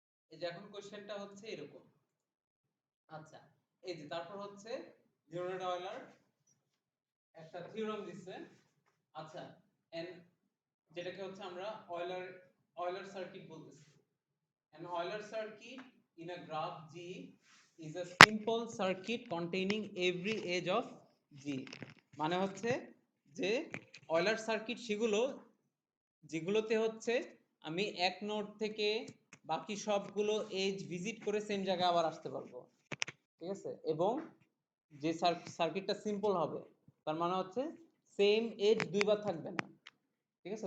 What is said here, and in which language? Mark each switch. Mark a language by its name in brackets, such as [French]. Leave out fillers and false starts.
[Bangla] এই যে এখন কোশ্চেনটা হচ্ছে এরকম। আচ্ছা, এই যে তারপর হচ্ছে লিওনার্ড অয়লার একটা থিওরেম দিচ্ছে। আচ্ছা, এন্ড যেটাকে হচ্ছে আমরা অয়লার সার্কিট বলতেছি। [English] An Euler circuit in a graph G is a simple circuit containing every edge of G. [Bangla] মানে হচ্ছে যে অয়লার সার্কিট সেগুলো যেগুলোতে হচ্ছে আমি এক নোড থেকে বাকি সবগুলো এজ ভিজিট করে সেম জায়গায় আবার আসতে পারবো, ঠিক আছে? এবং যে সার্কিটটা সিম্পল হবে তার মানে হচ্ছে সেম এজ দুইবার থাকবে না, ঠিক আছে?